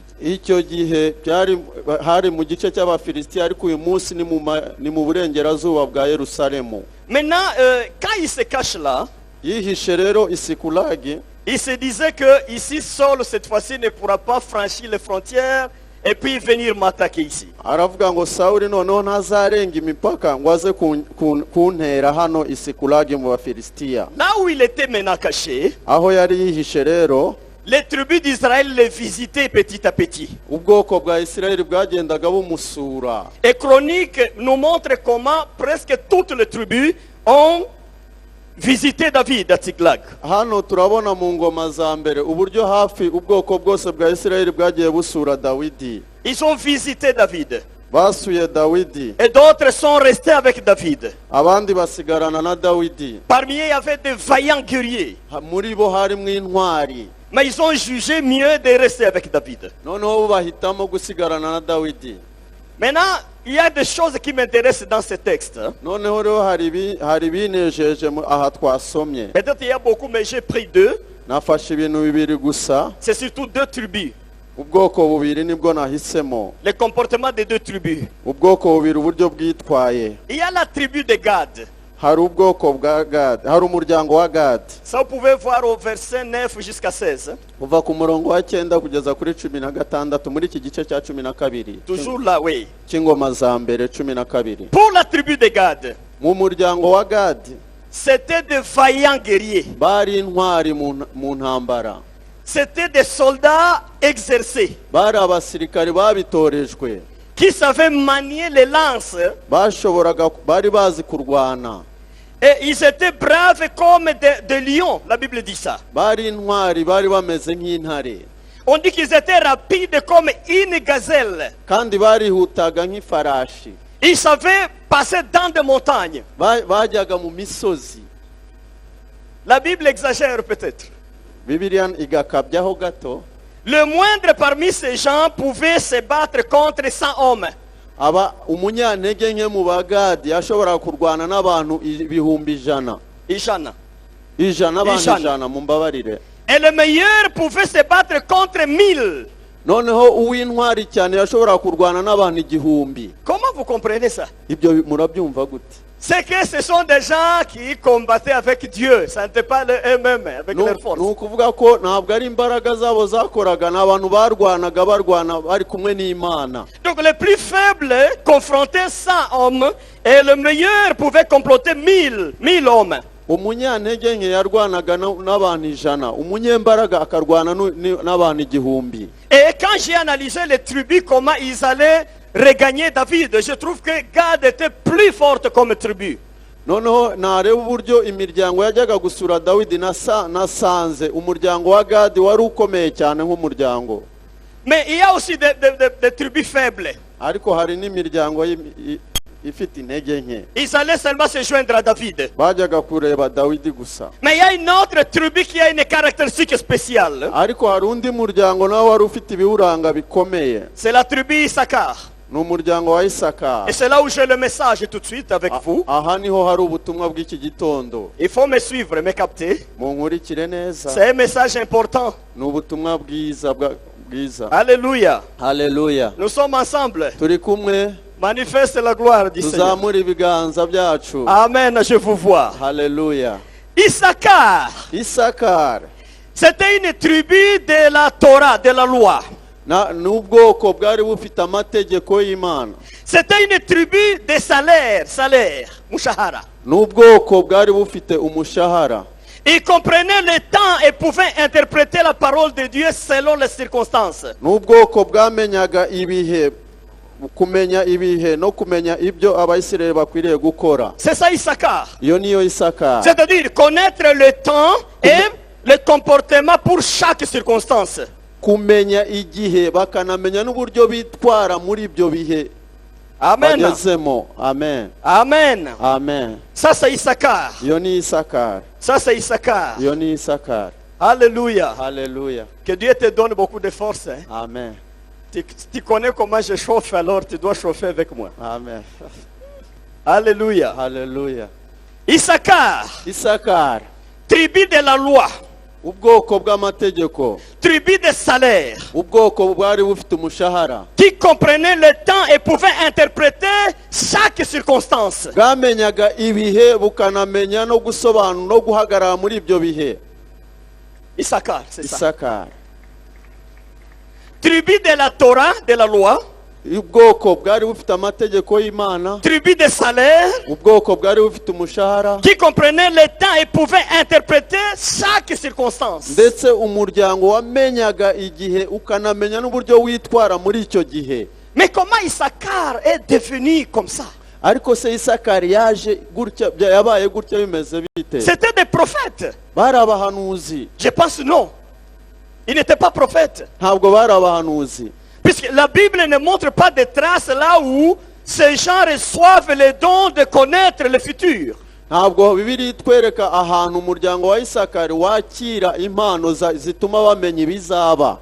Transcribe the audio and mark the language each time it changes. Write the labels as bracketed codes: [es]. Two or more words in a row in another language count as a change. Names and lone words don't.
[rw] Icyo gihe hari mu gice cy'Abafilisitiya, ariko uyu munsi ni mu burengerazuba bwa Yerusalemu. [fr] Maintenant, quand il se cache là, [rw] Yihishe rero Isikulagi, [fr] il se disait que ici, Saul, cette fois-ci, ne pourra pas franchir les frontières et puis venir m'attaquer ici. [rw] aravuga ngo Sawuli noneho ntazarenga imipaka ngo aze kuntera hano Isikulagi mu Bafilisitiya. [fr] Là où il était maintenant caché, [rw] Aho yari yihishe rero, [fr] les tribus d'Israël les visitaient petit à petit. [rw] ubwoko bwa Isirayeli bwagendaga bumusura. [fr] Et Chronique nous montre comment presque toutes les tribus ont visité David à Tsiklag. [rw] Hano turabona mu ngoma za mbere uburyo hafi ubwoko bwose bwa Isirayeli bwagiye busura Dawidi. [fr] Ils ont visité David. [rw] Basuye Dawidi, [fr] Et d'autres sont restés avec David. [rw] abandi basigarana na Dawidi. [fr] Parmi eux, il y avait des vaillants guerriers. [rw] Muri bo harimo intwari, [fr] Mais ils ont jugé mieux de rester avec David. [rw] noneho bo bahitamo gusigarana na Dawidi. [fr] Maintenant, il y a des choses qui m'intéressent dans ce texte. [rw] Noneho rero hari binejeje aha twasomye. [fr] Peut-être il y a beaucoup, mais j'ai pris deux. [rw] Nafashe ibintu bibiri gusa, [fr] C'est surtout deux tribus. [rw] ubwoko bubiri nibwo nahisemo. [fr] Le comportement des deux tribus. [rw] Ubwoko bubiri uburyo bwitwaye. [fr] Il y a la tribu de Gad. [rw] Hari ubwoko bwa Gad, hari umuryango wa Gad. [fr] Ça, vous pouvez voir au verset 9 jusqu'à 16. [rw] Kuva ku murongo wa 9 kugeza kuri 16 muri iki gice cya 12 [fr] Toujours là, oui. [rw] cy'ingoma za mbere 12. [fr] Pour la tribu de Gad, [rw] Mu muryango wa Gad [fr] c'était des vaillants guerriers. [rw] bari intwari mu ntambara. [fr] C'était des soldats exercés [rw] Bari abasirikari babitorejwe, [fr] qui savaient manier les lances. [rw] bari bazi kurwana. [fr] Et ils étaient braves comme des lions, la Bible dit ça. [rw] Bari intwari, bari bameze nk'intare, [fr] On dit qu'ils étaient rapides comme une gazelle. [rw] kandi barihutaga nk'ifarashi. [fr] Ils savaient passer dans des montagnes. [rw] Bajyaga mu misozi. [fr] La Bible exagère peut-être. [rw] Bibiliya igakabyaho gato. [fr] Le moindre parmi ces gens pouvait se battre contre 100 hommes. [rw] Aba umunyantege nke mu Bagadi yashobora kurwana n'abantu ibihumbi ijana. Ijana. Abantu Ijana. ijana mumbabarire. [fr] Et le meilleur pouvait se battre contre 1000. [rw] Noneho uw'intwari cyane yashobora kurwana n'abantu igihumbi. [fr] Comment vous comprenez ça? [rw] Ibyo murabyumva gute? [fr] C'est que ce sont des gens qui combattaient avec Dieu. Ça n'était pas eux-mêmes, avec leur force. [rw] Ni ukuvuga ko ntabwo ari imbaraga zabo zakoraga, ni abantu barwana bari kumwe n'Imana. [fr] Donc les plus faibles confrontaient 100 hommes et le meilleur pouvait comploter 1000 hommes. [rw] Umunyantege nke yarwanaga n'abantu ijana, umunyembaraga akarwana n'abantu igihumbi. [fr] Et quand j'ai analysé les tribus, comment ils allaient regagner David, je trouve que Gad était plus forte comme tribu. [rw] Noneho nareba uburyo imiryango yajyaga gusura Dawidi nasanze umuryango wa Gadi wari ukomeye cyane nk'umuryango. [fr] Mais il y a aussi des tribus faibles. [rw] Ariko hari n'imiryango ifite intege nke. [fr] Ils allaient seulement se joindre à David. [rw] Bajyaga kureba Dawidi gusa. [fr] Mais il y a une autre tribu qui a une caractéristique spéciale. [rw] Ariko hari undi muryango nawe wari ufite ibiwuranga bikomeye. [fr] C'est la tribu Issachar. [rw] Ni umuryango wa Isaka. [fr] Et c'est là où j'ai le message tout de suite avec vous. [rw] Aha niho hari ubutumwa bw'iki gitondo. [fr] Il faut me suivre, me capter. [rw] Munkurikire neza. [fr] C'est un message important. [rw] Ni ubutumwa bwiza. [fr] Alléluia. [rw] Haleluya. [fr] Nous sommes ensemble. [rw] Turi kumwe. [fr] Manifeste la gloire du Seigneur. [rw] Tuzamura ibiganza byacu. [fr] Amen, je vous vois. [rw] Haleluya. [fr] Issachar. [rw] Isakar. [fr] C'était une tribu de la Torah, de la loi. [rw] N'ubwoko bwari bufite amategeko y'Imana. [fr] C'était une tribu de salaire, [rw] mushahara. N'ubwoko bwari bufite umushahara. [fr] Ils comprenaient le temps et pouvaient interpréter la parole de Dieu selon les circonstances. [rw] N'ubwoko bwamenyaga ibihe, kumenya ibihe no kumenya ibyo Abayisirayeli bakwiriye gukora. [fr] C'est ça Issachar. [rw] Iyo niyo Isakar. [fr] C'est-à-dire connaître le temps et le comportement pour chaque circonstance. [rw] Kumenya igihe bakanamenya n'uburyo bitwara muri ibyo bihe. Amen. Amen. Amen. Amen. [fr] Ça c'est Issachar. [rw] Iyo ni Isakar. [fr] Ça c'est Issachar. [rw] Iyo ni Isakar. [fr] Alléluia. [rw] Haleluya. [fr] Que Dieu te donne beaucoup de force. Hein? Amen. Tu connais comment je chauffe, alors tu dois chauffer avec moi. amen. Alléluia. [rw] Haleluya. [fr] Issachar, [rw] Isakari, [fr] tribu de la loi, [rw] ubwoko bw'amategeko, [fr] tribu de salaire, [rw] ubwoko bwari bufite umushahara, [fr] qui comprenait le temps et pouvait interpréter chaque circonstance. [rw] bwamenyaga ibihe bukanamenya no gusobanura no guhagarara muri ibyo bihe. [fr] Issachar, c'est ça. [rw] Isakari, [fr] Tribu de la Torah, de la loi, [rw] ubwoko bwari bufite amategeko y'Imana, [fr] tribu de salaire, [rw] ubwoko bwari bufite umushahara, [fr] qui comprenait le temps et pouvait interpréter chaque circonstance. [rw] ndetse umuryango wamenyaga igihe ukanamenya n'uburyo witwara muri icyo gihe. [fr] Mais comment Issachar est devenu comme ça? [rw] Ariko se Isakari yaje gutya, yabaye gutya bimeze bite? [fr] C'était des prophètes. [rw] Bari abahanuzi? [fr] Je pense non. Ils n'étaient pas prophètes. [rw] Ntabwo bari abahanuzi, [fr] Puisque la Bible ne montre pas de traces là où ces gens reçoivent le don de connaître le futur. [rw] ntabwo Bibiliya itwereka ahantu umuryango wa Isakari wakira impano zituma bamenya ibizaba.